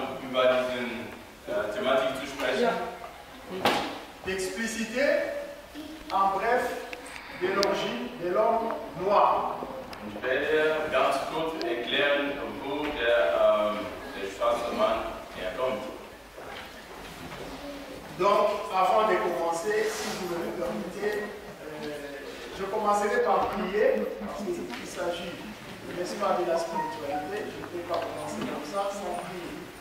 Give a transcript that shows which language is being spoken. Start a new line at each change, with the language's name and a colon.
German: Über diese Thematik zu sprechen.
French: D'expliciter, en bref, de l'origine de l'homme noir.
German: Ich werde ganz kurz erklären, wo der schwarze Mann herkommt.
French: Donc, avant de commencer, si vous me le permettez, je commencerai par prier, parce qu'il s'agit, n'est-ce pas, de la spiritualité. Je ne peux pas commencer comme ça sans prier.